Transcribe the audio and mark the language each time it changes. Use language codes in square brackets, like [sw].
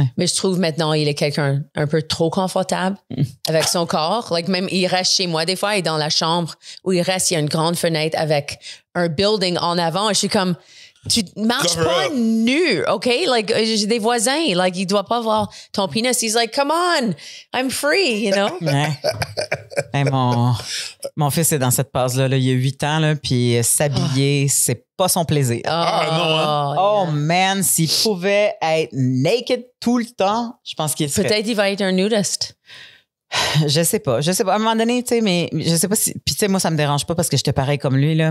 [fr] Mais je trouve maintenant il est quelqu'un un peu trop confortable avec son corps. Like même il reste chez moi des fois et dans la chambre où il reste, il y a une grande fenêtre avec un building en avant et je suis comme tu marches pas nu, OK? Like, j'ai des voisins, like, ils doivent pas voir ton penis. [en] He's like, come on, I'm free, you know? [fr] Hey, mon fils est dans cette phase-là, là, il y a 8 ans, là, puis s'habiller, c'est pas son plaisir. Oh, man, s'il pouvait être naked tout le temps, je pense qu'il serait... Peut-être il va être un nudiste. Je sais pas. À un moment donné, tu sais, mais je sais pas si. Puis, tu sais, moi, ça me dérange pas parce que j'étais pareil comme lui, là.